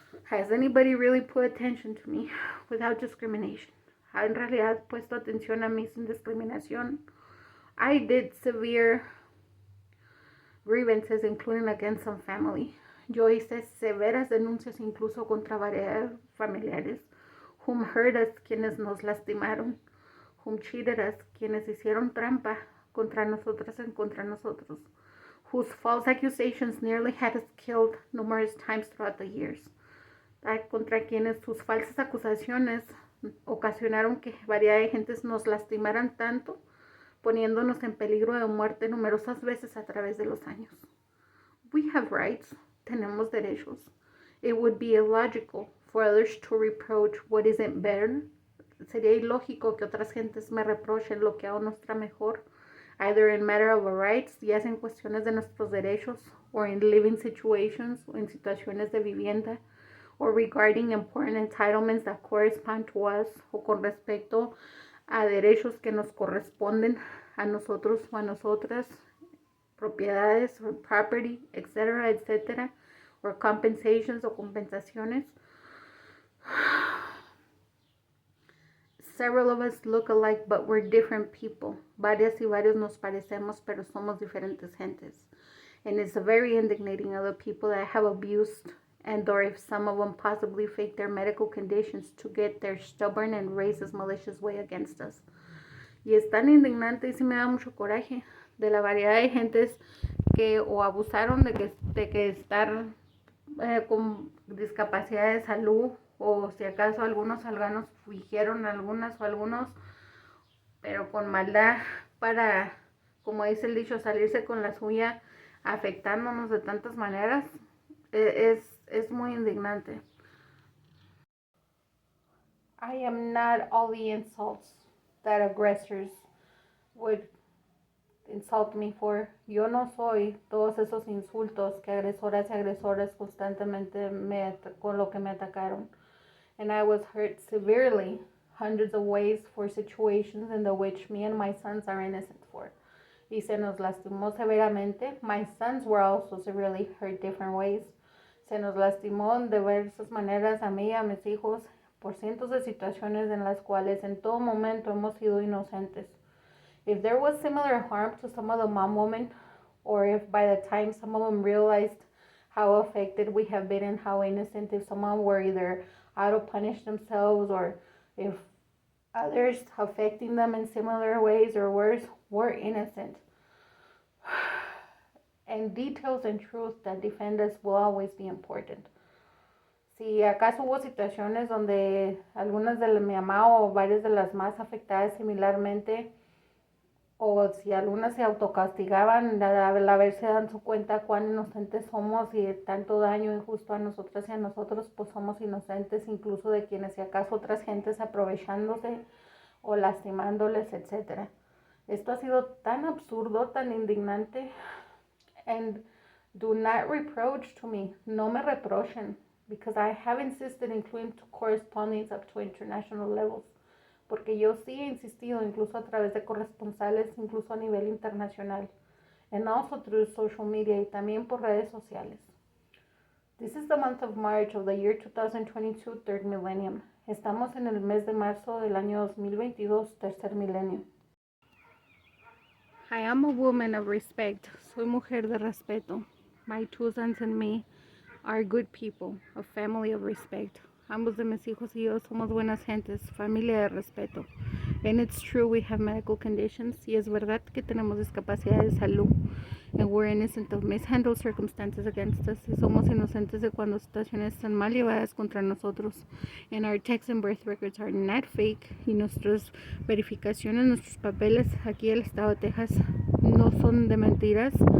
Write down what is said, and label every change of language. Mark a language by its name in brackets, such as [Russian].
[English] Has anybody really put attention to me without discrimination? [Spanish] ¿Ha en realidad puesto atención a mí sin discriminación? [English] I did severe grievances, including against some family. [Spanish] Yo hice severas denuncias incluso contra varios familiares. [English] Whom hurt us, [Spanish] quienes nos lastimaron. [English] Whom cheated us, [Spanish] quienes hicieron trampa contra nosotras y contra nosotros. [English] Whose false accusations nearly had us killed numerous times throughout the years. [Spanish] Contra quienes sus falsas acusaciones ocasionaron que variedad de gentes nos lastimaran tanto, poniéndonos en peligro de muerte numerosas veces a través de los años. [English] We have rights, [Spanish] tenemos derechos. [English] It would be illogical for others to reproach what isn't better. [Spanish] Sería ilógico que otras gentes me reprochen lo que aún no está mejor, [English] either in matter of our rights, [Spanish] ya sea en cuestiones de nuestros derechos, [English] or in living situations, [Spanish] o en situaciones de vivienda, [English] or regarding important entitlements that correspond to us, [Spanish] o con respecto a derechos que nos corresponden a nosotros o a nosotras, propiedades, [English] or property, [Spanish] etcétera, etcétera, [English] or compensations [Spanish] o compensaciones. [English] Several of us look alike, but we're different people. [Spanish] Varias y varios nos parecemos, pero somos diferentes gentes. [English] And it's very indignating other people that have abused, and or if some of them possibly fake their medical conditions to get their stubborn and racist malicious way against us. [Spanish] Y es tan indignante y sí me da mucho coraje de la variedad de gentes que o abusaron de que estar con discapacidad de salud, o si acaso algunos fingieron algunas o algunos, pero con maldad para, como dice el dicho, salirse con la suya, afectándonos de tantas maneras. Es muy indignante. [English] I am not all the insults that aggressors would insult me for. [Spanish] Yo no soy todos esos insultos que agresoras y agresores constantemente con lo que me atacaron. [English] And I was hurt severely, hundreds of ways, for situations in the which me and my sons are innocent for. [Spanish] Y se nos lastimó severamente. [English] My sons were also severely hurt different ways. [Spanish] Se nos lastimó en diversas maneras a mí y a mis hijos por cientos de situaciones en las cuales en todo momento hemos sido inocentes. [English] If there was similar harm to some of the mom women, or if by the time some of them realized how affected we have been and how innocent, if some of them were either out to punish themselves, or if others affecting them in similar ways or worse were innocent. And details and truth that defend us will always be important. [Spanish] Si acaso hubo situaciones donde algunas de mi mamá o varias de las más afectadas similarmente, o si algunas se autocastigaban al haberse dado cuenta cuán inocentes somos y de tanto daño injusto a nosotras y a nosotros, pues somos inocentes incluso de quienes si acaso otras gentes aprovechándose o lastimándoles, etc. Esto ha sido tan absurdo, tan indignante. [English] And do not reproach to me, [Spanish] no me reprochen, [English] because I have insisted in claim to correspondence up to international levels. [Spanish] Porque yo sí he insistido, incluso a través de corresponsales, incluso a nivel internacional, [English] and also through social media, [Spanish] y también por redes sociales. [English] This is the month of March of the year 2022, third millennium, [Spanish] Estamos en el mes de marzo del año 2022, tercer milenio. [English] I am a woman of respect. [Spanish] Soy mujer de respeto. [English] My two sons and me are good people, a family of respect. [Spanish] Ambos de mis hijos y yo somos buenas gentes, familia de respeto. [English] And it's true we have medical conditions. [Spanish] Y es verdad que tenemos discapacidad de salud. [English] And we're innocent of mishandled circumstances against us. [Spanish] Y somos inocentes de cuando situaciones están mal llevadas contra nosotros. [English] And our tax and birth records are not fake. [Spanish] Y nuestras verificaciones, nuestros papeles aquí del estado de Texas no son de mentiras.